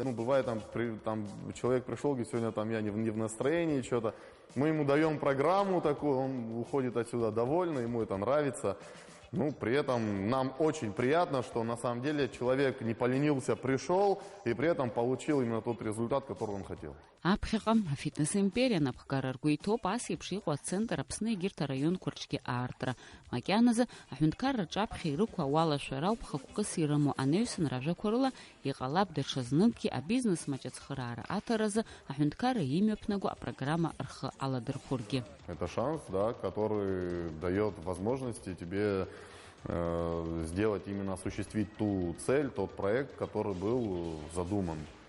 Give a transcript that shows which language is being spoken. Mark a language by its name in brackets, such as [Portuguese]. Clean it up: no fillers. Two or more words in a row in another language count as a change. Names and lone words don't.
[Russian] Ну, бывает, там человек пришел, говорит, сегодня там я не в настроении, что-то. Мы ему даем программу такую, он уходит отсюда довольный, ему это нравится. Ну, при этом нам очень приятно, что на самом деле человек не поленился, пришел и при этом получил именно тот результат, который он хотел. [Abkhazian] Аԥхьаҟа афитнес-империа напхгара ргәы иҭоуп ас еиԥш иҟоу ацентр Аԥсны егьырҭ араионқәа рҿгьы аартра. Макьаназы аҳәынҭқарраҿы аԥхьа ирықәу ауалашәара ауп хықәкыс ирымоу анаҩсанра ажәақәа рыла иҟалап даҽазныкгьы абизнес маҷ ацхыраара аҭаразы аҳәынҭқарра имҩаԥнаго апрограмма рхы аладырхәыргьы. [Russian] Это шанс, да, который дает возможности тебе сделать, именно осуществить ту цель, тот проект, который был задуман.